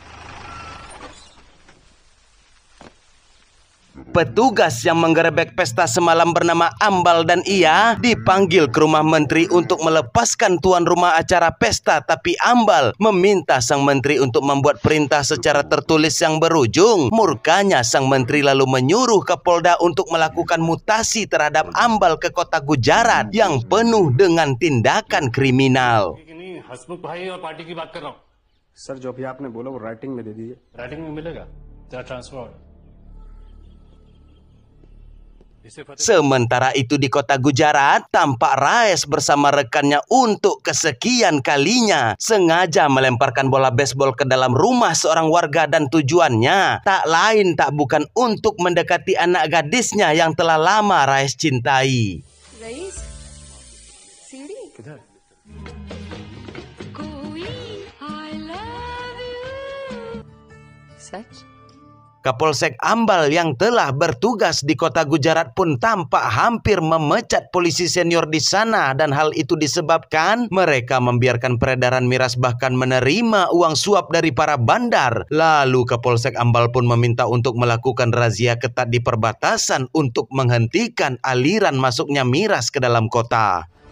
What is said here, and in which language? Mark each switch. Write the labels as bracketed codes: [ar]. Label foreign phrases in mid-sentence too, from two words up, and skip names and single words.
[id] Petugas yang menggerebek pesta semalam bernama Ambal, dan ia dipanggil ke rumah menteri untuk melepaskan tuan rumah acara pesta. Tapi Ambal meminta sang menteri untuk membuat perintah secara tertulis yang berujung murkanya. Sang menteri lalu menyuruh Kapolda untuk melakukan mutasi terhadap Ambal ke kota Gujarat yang penuh dengan tindakan kriminal. [hi] हसमुख भाई और पार्टी की बात कर रहा हूँ। सर जो भी आपने बोला वो राइटिंग में दे दीजिए। राइटिंग में मिलेगा तेरा ट्रांसफर। [id] Sementara itu di kota Gujarat, tampak Raes bersama rekannya untuk kesekian kalinya sengaja melemparkan bola baseball ke dalam rumah seorang warga, dan tujuannya tak lain tak bukan untuk mendekati anak gadisnya yang telah lama Raes cintai. [hi] रईस सीढ़ी किधर? [en] कोई I love you सच [id] Kapolsek Ambal yang telah bertugas di kota Gujarat pun tampak hampir memecat polisi senior di sana, dan hal itu disebabkan mereka membiarkan peredaran miras bahkan menerima uang suap dari para bandar. Lalu Kapolsek Ambal pun meminta untuk melakukan razia ketat di perbatasan untuk menghentikan aliran masuknya miras ke dalam kota.